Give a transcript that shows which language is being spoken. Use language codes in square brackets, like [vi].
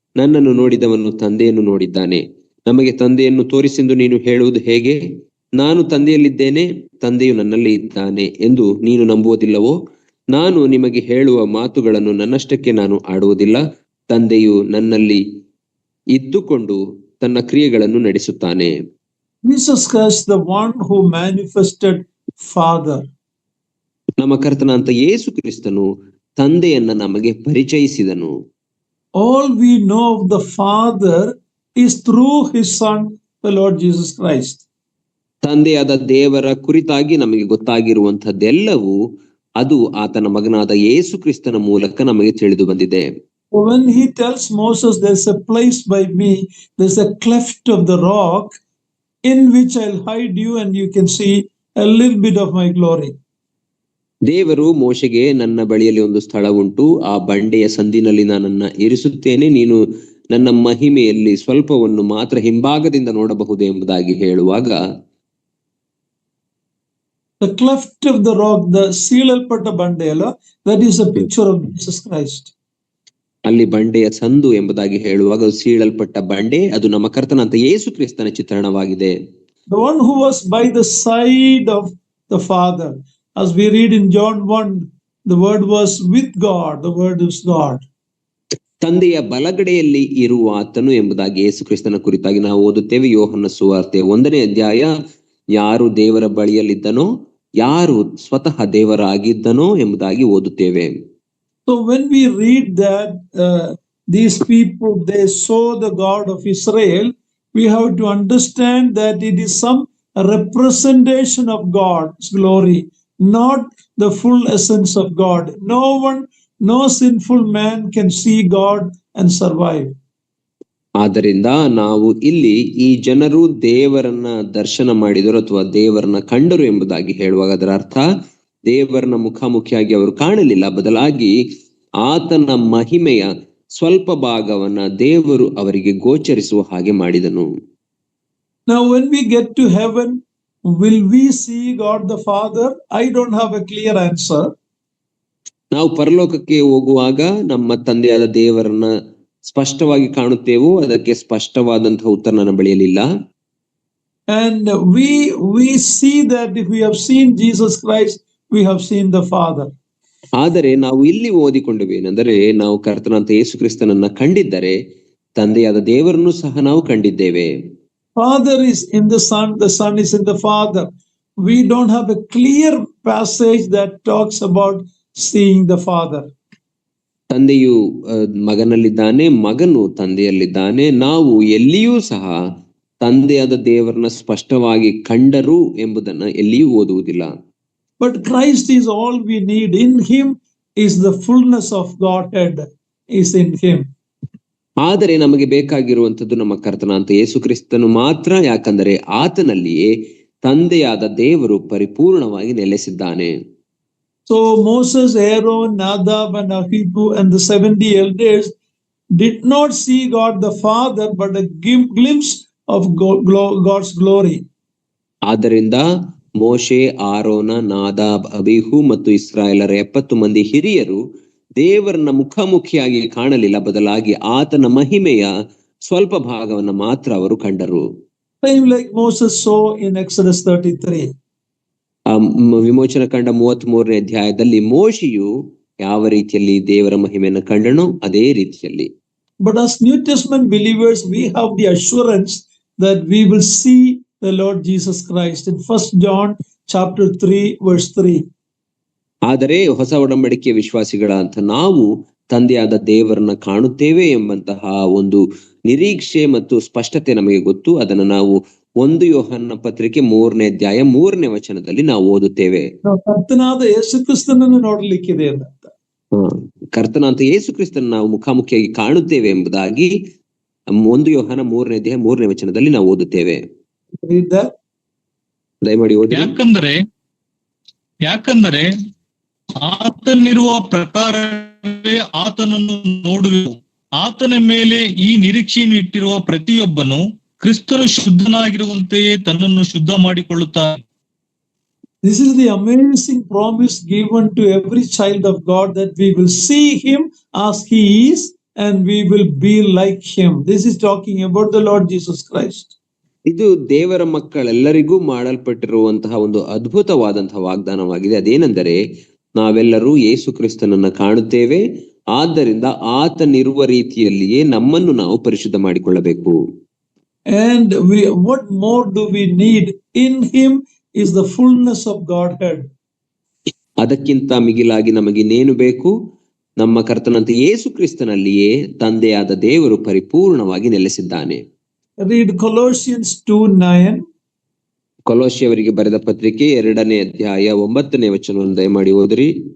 [kn] ನನ್ನನ್ನು ನೋಡಿದವನು ತಂದೆಯನ್ನು ನೋಡಿದ್ದಾನೆ. ನಮಗೆ ತಂದೆಯನ್ನು ತೋರಿಸೆಂದು ನೀನು ಹೇಳುವುದು ಹೇಗೆ? ನಾನು ತಂದೆಯಲ್ಲಿದ್ದೇನೆ, ತಂದೆಯು ನನ್ನಲ್ಲಿ ಇದ್ದಾನೆ ಎಂದು ನೀನು ನಂಬುವುದಿಲ್ಲವೋ? ನಾನು ನಿಮಗೆ ಹೇಳುವ ಮಾತುಗಳನ್ನು ನನ್ನಷ್ಟಕ್ಕೆ ನಾನು ಆಡುವುದಿಲ್ಲ, ತಂದೆಯು ನನ್ನಲ್ಲಿ ಇದ್ದುಕೊಂಡು ತನ್ನ ಕ್ರಿಯೆಗಳನ್ನು ನಡೆಸುತ್ತಾನೆ. [en] Jesus Christ, the one who manifested Father. [kn] ನಮ್ಮ ಕರ್ತನಾದ ಯೇಸು ಕ್ರಿಸ್ತನು ತಂದೆಯನ್ನ ನಮಗೆ ಪರಿಚಯಿಸಿದನು. [en] All we know of the Father is through his Son, the Lord Jesus Christ. [kn] ತಂದೆಯಾದ ದೇವರ ಕುರಿತಾಗಿ ನಮಗೆ ಗೊತ್ತಾಗಿರುವಂತದ್ದೆಲ್ಲವೂ ಅದು ಆತನ ಮಗನಾದ ಯೇಸು ಕ್ರಿಸ್ತನ ಮೂಲಕ ನಮಗೆ ತಿಳಿದು ಬಂದಿದೆ. [en] When he tells Moses, there's a place by me, there's a cleft of the rock in which I'll hide you and you can see a little bit of my glory. [kn] ದೇವರು ಮೋಶೆಗೆ, ನನ್ನ ಬಳಿಯಲ್ಲಿ ಒಂದು ಸ್ಥಳ ಉಂಟು, ಆ ಬಂಡೆಯ ಸಂದಿನಲ್ಲಿ ನಾನನ್ನ ಇರಿಸುತ್ತೇನೆ, ನೀನು ನನ್ನ ಮಹಿಮೆಯಲ್ಲಿ ಸ್ವಲ್ಪವನ್ನು ಮಾತ್ರ ಹಿಂಭಾಗದಿಂದ ನೋಡಬಹುದು ಎಂಬುದಾಗಿ ಹೇಳುವಾಗ, [en] The cleft of the rock, the [kn] ಸೀಳಲ್ಪಟ್ಟ ಬಂಡೆ ಅಲ್ಲ, [en] that is a picture of Jesus Christ. [kn] ಅಲ್ಲಿ ಬಂಡೆಯ ಸಂದು ಎಂಬುದಾಗಿ ಹೇಳುವಾಗ ಸೀಳಲ್ಪಟ್ಟ ಬಂಡೆ ಅದು ನಮ್ಮ ಕರ್ತನಾದ ಯೇಸು ಕ್ರಿಸ್ತನ ಚಿತ್ರಣವಾಗಿದೆ. [en] The one who was by the side of the Father. As we read in John 1, the word was with God, the word is God. [kn] ತಂದೆಯ ಬಲಗಡೆಯಲ್ಲಿ ಇರುವ ಆತನು ಎಂಬುದಾಗಿ ಯೇಸು ಕ್ರಿಸ್ತನ ಕುರಿತಾಗಿ ನಾವು ಓದುತ್ತೇವೆ. ಯೋಹನ್ನ ಸುವಾರ್ತೆ 1ನೇ ಅಧ್ಯಾಯ, ಯಾರು ದೇವರ ಬಳಿಯಲ್ಲಿದ್ದನೋ ಯಾರು ಸ್ವತಃ ದೇವರಾಗಿದ್ದನೋ ಎಂಬುದಾಗಿ ಓದುತ್ತೇವೆ. [en] So when we read that these people, they saw the God of Israel, we have to understand that it is some representation of God's glory, not the full essence of God. No sinful man can see God and survive. [kn] ಆದ್ದರಿಂದ ನಾವು ಇಲ್ಲಿ ಈ ಜನರು ದೇವರನ್ನ ದರ್ಶನ ಮಾಡಿದರು ಅಥವಾ ದೇವರನ್ನ ಕಂಡರು ಎಂಬುದಾಗಿ ಹೇಳುವಾಗ ಅದರ ಅರ್ಥ ದೇವರನ್ನ ಮುಖಾಮುಖಿಯಾಗಿ ಅವರು ಕಾಣಲಿಲ್ಲ, ಬದಲಾಗಿ ಆತನ ಮಹಿಮೆಯ ಸ್ವಲ್ಪ ಭಾಗವನ್ನ ದೇವರು ಅವರಿಗೆ ಗೋಚರಿಸುವ ಹಾಗೆ ಮಾಡಿದನು. [en] Now when we get to heaven, will we see God the Father? I don't have a clear answer. [kn] ನಾವು ಪರಲೋಕಕ್ಕೆ ಹೋಗುವಾಗ ನಮ್ಮ ತಂದೆಯಾದ ದೇವರನ್ನ ಸ್ಪಷ್ಟವಾಗಿ ಕಾಣುತ್ತೇವೋ, ಅದಕ್ಕೆ ಸ್ಪಷ್ಟವಾದಂತಹ ಉತ್ತರ ನನ್ನ ಬಳಿಯಲಿಲ್ಲ. [en] And we see that if we have seen Jesus Christ, we have seen the Father. [kn] ಆದರೆ ನಾವು ಇಲ್ಲಿ ಓದಿಕೊಂಡವೇನೆಂದರೆ, ನಾವು ಕರ್ತನಾದ ಯೇಸು ಕ್ರಿಸ್ತನನ್ನ ಕಂಡಿದ್ದರೆ ತಂದೆಯಾದ ದೇವರನ್ನು ಸಹ ನಾವು ಕಂಡಿದ್ದೇವೆ. [en] Father is in the Son, the Son is in the Father. We don't have a clear passage that talks about seeing the Father. [kn] ತಂದೆಯು ಮಗನಲ್ಲಿದ್ದಾನೆ, ಮಗನು ತಂದೆಯಲ್ಲಿದ್ದಾನೆ. ನಾವು ಎಲ್ಲಿಯೂ ಸಹ ತಂದೆಯಾದ ದೇವರನ್ನ ಸ್ಪಷ್ಟವಾಗಿ ಕಂಡರು ಎಂಬುದನ್ನ ಎಲ್ಲಿಯೂ ಓದುವುದಿಲ್ಲ. [en] But Christ is all we need. In him is the fullness of Godhead is in him. [kn] ಆದರೆ ನಮಗೆ ಬೇಕಾಗಿರುವಂತದ್ದು ನಮ್ಮ ಕರ್ತನಾದ ಯೇಸು ಕ್ರಿಸ್ತನು ಮಾತ್ರ, ಯಾಕಂದರೆ ಆತನಲ್ಲಿಯೇ ತಂದೆಯಾದ ದೇವರು ಪರಿಪೂರ್ಣವಾಗಿ ನೆಲೆಸಿದ್ದಾನೆ. [en] So Moses, Aaron, Nadab and Abihu and the 70 elders did not see God the Father, but a glimpse of God's glory. [kn] ಆದ್ದರಿಂದ ಮೋಶೆ, ಆರೋನ, ನಾದಾಬ್, ಅಬಿಹು ಮತ್ತು ಇಸ್ರಾಯೇಲರ 70 ಮಂದಿ ಹಿರಿಯರು ದೇವರನ್ನ ಮುಖಾಮುಖಿಯಾಗಿ ಕಾಣಲಿಲ್ಲ, ಬದಲಾಗಿ ಆತನ ಮಹಿಮೆಯ ಸ್ವಲ್ಪ ಭಾಗವನ್ನ ಮಾತ್ರ ಅವರು ಕಂಡರು. [en] Same like Moses saw in Exodus 33. [kn] ವಿಮೋಚನ ಕಂಡ 33ನೇ ಅಧ್ಯಾಯದಲ್ಲಿ ಮೋಶೆಯು ಯಾವ ರೀತಿಯಲ್ಲಿ ದೇವರ ಮಹಿಮೆಯನ್ನು ಕಂಡನೋ ಅದೇ ರೀತಿಯಲ್ಲಿ. [en] But as New Testament believers, we have the assurance that we will see the Lord Jesus Christ in 1 John chapter 3 verse 3. [kn] ಆದರೆ ಹೊಸ ಒಡಂಬಡಿಕೆಯ ವಿಶ್ವಾಸಿಗಳ ಅಂತ ನಾವು ತಂದೆಯಾದ ದೇವರನ್ನ ಕಾಣುತ್ತೇವೆ ಎಂಬಂತಹ ಒಂದು ನಿರೀಕ್ಷೆ ಮತ್ತು ಸ್ಪಷ್ಟತೆ ನಮಗೆ ಗೊತ್ತು. ಅದನ್ನು ನಾವು 1 ಯೋಹನ್ನ ಪತ್ರಿಕೆ 3ನೇ ಅಧ್ಯಾಯ 3ನೇ ವಚನದಲ್ಲಿ ನಾವು ಓದುತ್ತೇವೆ. ಕರ್ತನಾದ ಯೇಸು ಕ್ರಿಸ್ತನನ್ನು ನೋಡಲಿಕ್ಕಿದೆ ಅಂತ. ಕರ್ತನಾದ ಯೇಸು ಕ್ರಿಸ್ತನ ನಾವು ಮುಖಾಮುಖಿಯಾಗಿ ಕಾಣುತ್ತೇವೆ ಎಂಬುದಾಗಿ 1 ಯೋಹನ 3ನೇ ಅಧ್ಯಾಯ 3ನೇ ವಚನದಲ್ಲಿ ನಾವು ಓದುತ್ತೇವೆ. ದಯಮಾಡಿ ಓದಿ. ಯಾಕಂದರೆ ಆತನಿರುವ ಪ್ರಕಾರವೇ ಆತನನ್ನು ನೋಡುವೆವು. ಆತನ ಮೇಲೆ ಈ ನಿರೀಕ್ಷೆಯನ್ನು ಇಟ್ಟಿರುವ ಪ್ರತಿಯೊಬ್ಬನು ಕ್ರಿಸ್ತನು ಶುದ್ಧನಾಗಿರುವಂತೆಯೇ ತನ್ನನ್ನು ಶುದ್ಧ ಮಾಡಿಕೊಳ್ಳುತ್ತಾನೆ. [en] This is the amazing promise given to every child of God, that we will see him as he is and we will be like him. This is talking about the Lord Jesus Christ. [kn] ಇದು ದೇವರ ಮಕ್ಕಳೆಲ್ಲರಿಗೂ ಮಾಡಲ್ಪಟ್ಟಿರುವಂತಹ ಒಂದು ಅದ್ಭುತವಾದಂತಹ ವಾಗ್ದಾನವಾಗಿದೆ. ಅದೇನೆಂದರೆ, ನಾವೆಲ್ಲರೂ ಯೇಸು ಕ್ರಿಸ್ತನನ್ನ ಕಾಣುತ್ತೇವೆ, ಆದ್ದರಿಂದ ಆತನಿರುವ ರೀತಿಯಲ್ಲಿಯೇ ನಮ್ಮನ್ನು ನಾವು ಪರಿಶುದ್ಧ ಮಾಡಿಕೊಳ್ಳಬೇಕು. [en] And what more do we need? In him is the fullness of Godhead. [kn] ಅದಕ್ಕಿಂತ ಮಿಗಿಲಾಗಿ ನಮಗಿನ್ನೇನು ಬೇಕು? ನಮ್ಮ ಕರ್ತನಂತೆ ಯೇಸು ಕ್ರಿಸ್ತನಲ್ಲಿಯೇ ತಂದೆಯಾದ ದೇವರು ಪರಿಪೂರ್ಣವಾಗಿ ನೆಲೆಸಿದ್ದಾನೆ. [en] Read Colossians 2:9. [kn] ಕೊಲೋಸ್ಯರಿಗೆ ಬರೆದ ಪತ್ರಿಕೆ 2ನೇ ಅಧ್ಯಾಯ 9ನೇ ವಚನವನ್ನು ದಯಮಾಡಿ ಓದಿರಿ.